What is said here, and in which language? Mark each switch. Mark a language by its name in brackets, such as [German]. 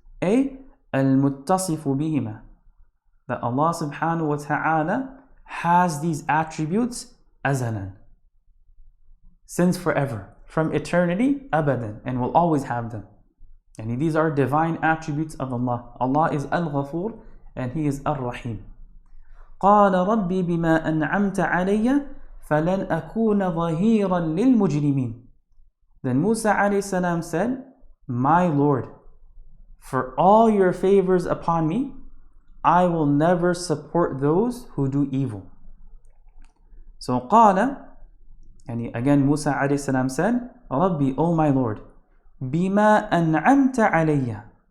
[English] A al-muttasif bihima. That Allah subhanahu wa ta'ala has these attributes azalan, since forever, from eternity, abadan, and will always have them. And these are divine attributes of Allah. Allah is al-Ghafur and He is al-Rahim. [Arabic] قال ربي بما أنعمت علي فلن أكون ظهيرا للمجرمين. [English] Then Musa alayhi salam said, "My Lord, for all your favors upon me, I will never support those who do evil." So قال, and again Musa alayhi salam said, "Rabbi, O my Lord, [Arabic] بما أنعمت علي."